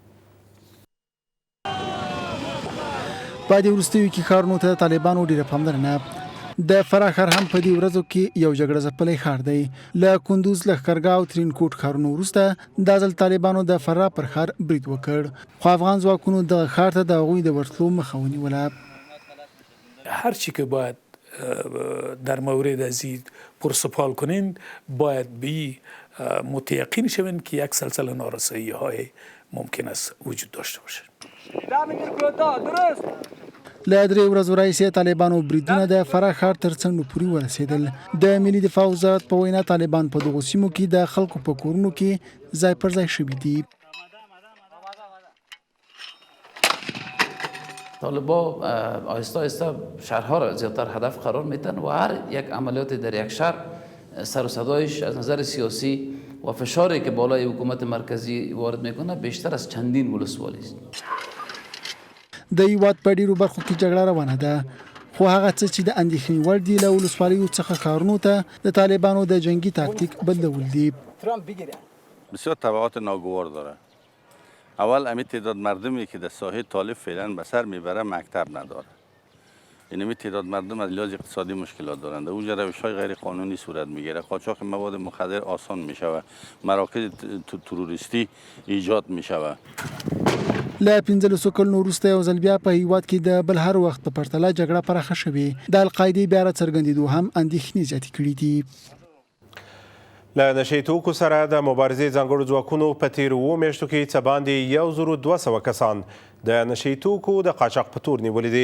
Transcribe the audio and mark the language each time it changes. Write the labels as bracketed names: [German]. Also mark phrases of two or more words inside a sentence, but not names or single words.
[Pashto] په دې وروستیو کې ښارونو ته طالبانو ډېره پاملرنه. د فراه ښار هم په دې ورځو کې یو جګړه ځپلی ښار دی. له کندوز، لښکرګاه او ترینکوټ ښارونو وروسته دا ځل طالبانو د فراه پر ښار برید وکړ، خو افغان ځواکونو دغه ښار ته د هغوی د ورتلو مخه ونیوله. [Persian] هر چی که باید در مورد از این پرسپال کنین باید به متیقن شوین که یک سلسله نارسایی های ممکن است وجود داشته باشه. [Pashto] له 3 ورځو راهیسې طالبانو بریدونه د فراه ښار تر څنډو پورې ورسېدل. د ملي دفاع وزارت په وینا طالبان په دغو سیمو کې د خلکو په کورونو کې ځای پر ځای شوي دي. [Persian] طالبا آهسته آهسته شهرها را زیادتر هدف قرار میدن و هر یک عملیات در یک شهر سر و صدایش از نظر سیاسی و فشاری که بالای حکومت مرکزی وارد میکنه بیشتر از چندین ولسوالی است. [Pashto] د هیواد په ډیرو برخو کې جګړه روانه ده، خو هغه څه چې د اندېښنې وړ دي له ولسوالیو څخه ښارونو ته د طالبانو د جنگي تاکتیک بدلول دي. [Persian] بسیار تبعات ناگوار داره. اول امی تعداد مردمی که در ساحه طالب فعلا به سر میبره مکتب نداره. یعنی می تعداد مردم از لحاظ اقتصادی مشکلات دارند. اونجا روش‌های غیر قانونی صورت میگیره. قاچاق مواد مخدر آسان میشوه. مراکز تروریستی ایجاد میشوه. [Pashto] له 15 کلونو وروسته یو ځل بیا په هیواد کې د بل هر وخت په پرتله جګړه پراخه شوې. د القاعدې بیا راڅرګندېدو هم اندېښنې زیاتې کړي دي. له نشې توکو سره د مبارزې ځانګړو ځواکونو په تیرو 2 میاشتو کې څه باندې 1200 کسان د نشې توکو د قاچاق په تور نیولي دي.